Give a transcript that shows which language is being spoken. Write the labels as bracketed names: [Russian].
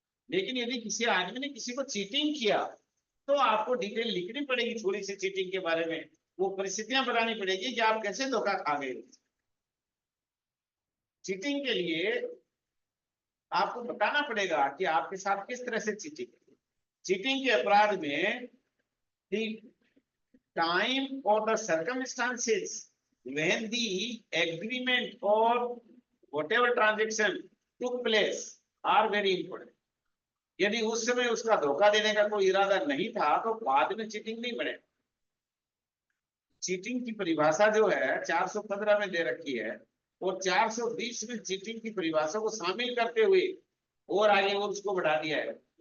[Hindi] लेकिन यदि किसी आदमी ने किसी को चीटिंग किया तो आपको डिटेल लिखनी पड़ेगी थोड़ी सी चीटिंग के बारे में, वो परिस्थितियां बतानी पड़ेगी कि आप कैसे धोखा खा गए। चीटिंग के लिए आपको बताना पड़ेगा कि आपके साथ किस तरह से चीटिंग। चीटिंग के अपराध में [English] time or the circumstances when the agreement or whatever transaction took place are very important. [Hindi] यदि उस समय उसका धोखा देने का कोई इरादा नहीं था तो बाद में चीटिंग नहीं बने। चीटिंग की परिभाषा जो है 415 में दे रखी है और 420 में चीटिंग की परिभाषा को शामिल करते हुए और आगे वो उसको बढ़ा दिया है।